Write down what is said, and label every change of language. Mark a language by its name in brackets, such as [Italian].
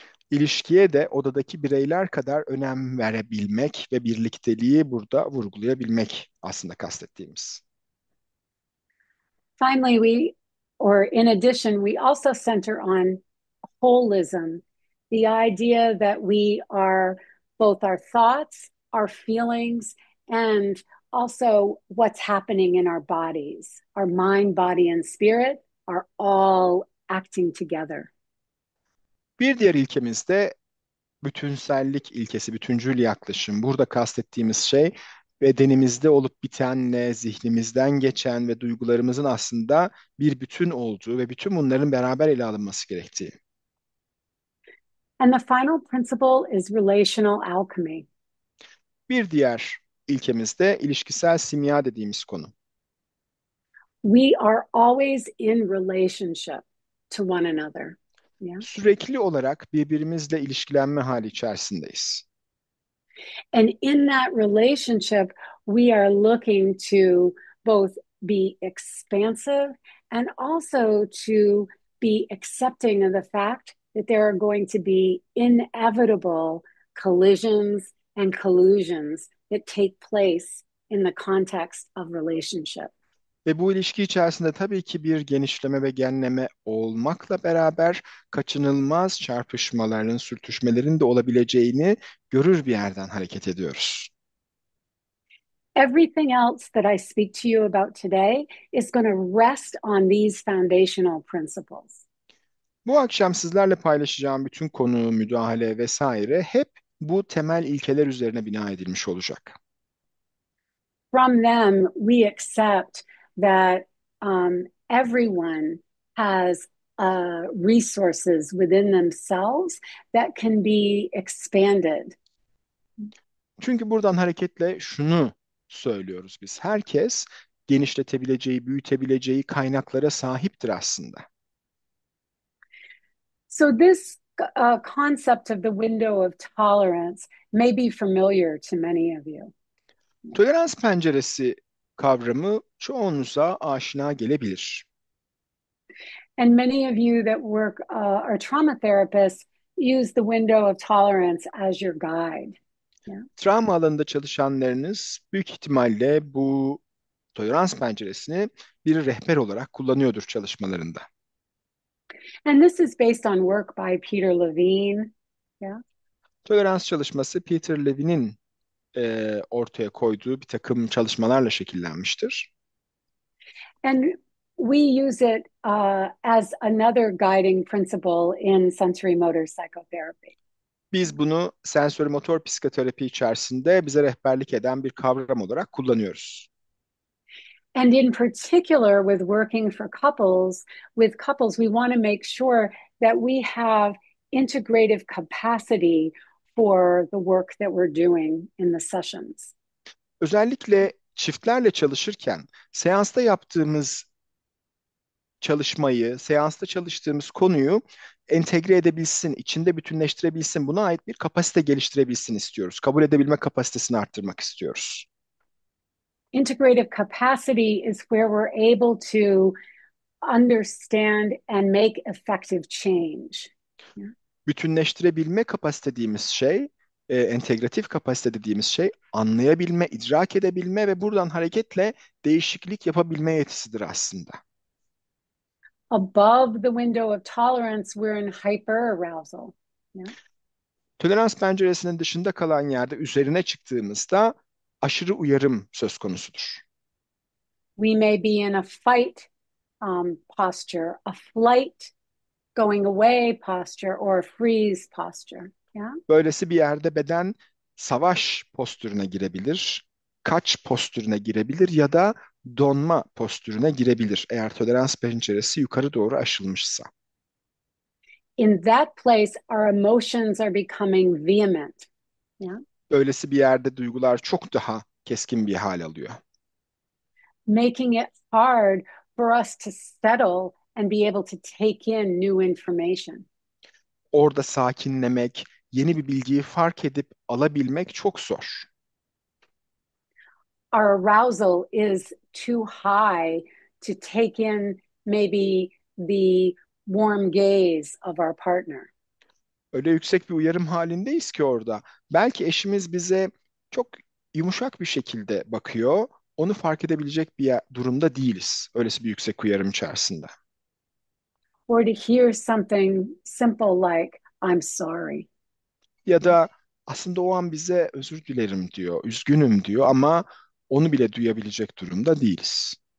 [Turkish] İlişkiye de odadaki bireyler kadar önem verebilmek ve birlikteliği burada vurgulayabilmek aslında kastettiğimiz. [English] Finally, in addition, we also center on holism, the idea that we are both our thoughts, our feelings, and also what's happening in our bodies. Our mind, body, and spirit are all acting together. [Turkish] Bir diğer ilkemiz de bütünsellik ilkesi, bütüncül yaklaşım. Burada kastettiğimiz şey bedenimizde olup bitenle, zihnimizden geçen ve duygularımızın aslında bir bütün olduğu ve bütün bunların beraber ele alınması gerektiği. [English] And the final principle is relational alchemy. [Turkish] Bir diğer ilkemiz de ilişkisel simya dediğimiz konu. [English] We are always in relationship to one another. Yeah. [Turkish] Sürekli olarak birbirimizle ilişkilenme hali içerisindeyiz. [English] And in that relationship, we are looking to both be expansive and also to be accepting of the fact that there are going to be inevitable collisions and collusions that take place in the context of relationship. [Turkish] Ve bu ilişki içerisinde tabii ki bir genişleme ve genleme olmakla beraber kaçınılmaz çarpışmaların, sürtüşmelerin de olabileceğini görür bir yerden hareket ediyoruz. [English] Everything else that I speak to you about today is going to rest on these foundational principles. [Turkish] Bu akşam sizlerle paylaşacağım bütün konu, müdahale vesaire hep bu temel ilkeler üzerine bina edilmiş olacak. [English] From them, we accept that everyone has resources within themselves that can be expanded. [Turkish] Çünkü buradan hareketle şunu söylüyoruz biz. Herkes genişletebileceği, büyütebileceği kaynaklara sahiptir aslında. [English] So this concept of the window of tolerance may be familiar to many of you. [Turkish] Tolerans penceresi kavramı çoğunuza aşina gelebilir. [English] And many of you that work are trauma therapists use the window of tolerance as your guide. Yeah. [Turkish] Travma alanında çalışanlarınız büyük ihtimalle bu tolerans penceresini bir rehber olarak kullanıyordur çalışmalarında. [English] And this is based on work by Peter Levine. Yeah. [Turkish] Tolerans çalışması Peter Levine'in ortaya koyduğu bir takım çalışmalarla şekillenmiştir. [English] And we use it as another guiding principle in sensory motor psychotherapy. [Turkish] Biz bunu sensori motor psikoterapi içerisinde bize rehberlik eden bir kavram olarak kullanıyoruz. [English] And in particular, with working for couples, we want to make sure that we have integrative capacity for the work that we're doing in the sessions. [Turkish] Özellikle çiftlerle çalışırken seansta yaptığımız çalışmayı, seansta çalıştığımız konuyu entegre edebilsin, içinde bütünleştirebilsin, buna ait bir kapasite geliştirebilsin istiyoruz. Kabul edebilme kapasitesini arttırmak istiyoruz. [English] Integrative capacity is where we're able to understand and make effective change. [Turkish] Bütünleştirebilme kapasite dediğimiz şey, entegratif kapasite dediğimiz şey anlayabilme, idrak edebilme ve buradan hareketle değişiklik yapabilme yetisidir aslında. [English] Above the window of tolerance, we're in hyperarousal. Yeah? [Turkish] Tolerans penceresinin dışında kalan yerde üzerine çıktığımızda aşırı uyarım söz konusudur. [English] We may be in a fight posture, a flight, going away posture, or a freeze posture. Yeah? [Turkish] Böylesi bir yerde beden savaş postürüne girebilir, kaç postürüne girebilir ya da donma postürüne girebilir eğer tolerans penceresi yukarı doğru aşılmışsa. [English] In that place, our emotions are becoming vehement. Yeah? [Turkish] Böylesi bir yerde duygular çok daha keskin bir hal alıyor. [English] Making it hard for us to settle and be able to take in new information. [Turkish] Orada sakinlemek, yeni bir bilgiyi fark edip alabilmek çok zor. [English] Our arousal is too high to take in maybe the warm gaze of our partner. [Turkish] Öyle yüksek bir uyarım halindeyiz ki orada. Belki eşimiz bize çok yumuşak bir şekilde bakıyor. Onu fark edebilecek bir durumda değiliz. Öylesi bir yüksek uyarım içerisinde. [English] Or to hear something simple like, I'm sorry. [Turkish] Ya da aslında o an bize özür dilerim diyor, üzgünüm diyor ama onu bile duyabilecek durumda değiliz.